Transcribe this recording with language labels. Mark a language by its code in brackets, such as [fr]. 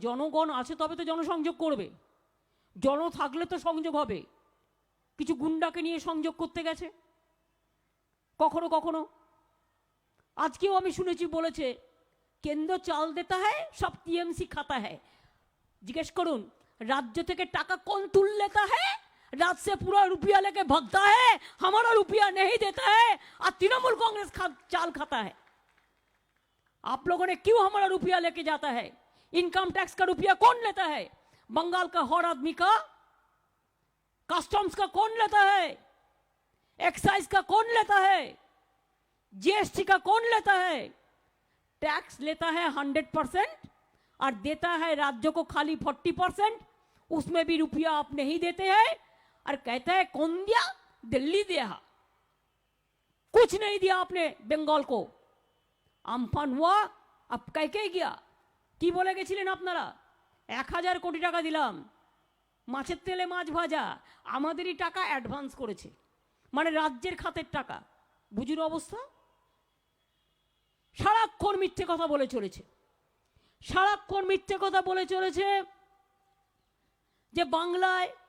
[bn] জনগণ আছে তবে তো জনসংযোগ করবে, জন থাকলে তো সংযোগ হবে। কিছু গুন্ডাকে নিয়ে সংযোগ করতে গেছে কখনো কখনো। আজকেও আমি শুনেছি বলেছে [hi] কেন্দ্র চাল দেতা হ্যায়, সব টিএমসি খাতা হ্যায়। [bn] জিজ্ঞেস করুন রাজ্য থেকে টাকা [hi] कौन तुल लेता है? राज्य से पूरा रुपया लेके भगता है, हमारा रुपया नहीं देता है और तृणमूल कांग्रेस चाल खाता है। आप लोगों ने क्यों हमारा रुपया लेके जाता है? इनकम टैक्स का रुपया कौन लेता है? बंगाल का हर आदमी का, कस्टम्स का कौन लेता है? एक्साइज का कौन लेता है? जीएसटी का कौन लेता है? टैक्स लेता है 100% और देता है राज्य को खाली 40%। उसमें भी रुपया आप नहीं देते हैं और कहता है कौन दिया? दिल्ली दिया, कुछ नहीं दिया आपने बंगाल को। আমফান हुआ, अब कह के गया। [bn] কি বলে গেছিলেন আপনারা? 1000 কোটি টাকা দিলাম, মাছের তেলে মাছ ভাজা, আমাদেরই টাকা অ্যাডভান্স করেছে, মানে রাজ্যের খাতের টাকা। বুঝুন অবস্থা। সারাক্ষণ মিথ্যে কথা বলে চলেছে, সারাক্ষণ মিথ্যে কথা বলে চলেছে যে বাংলায়।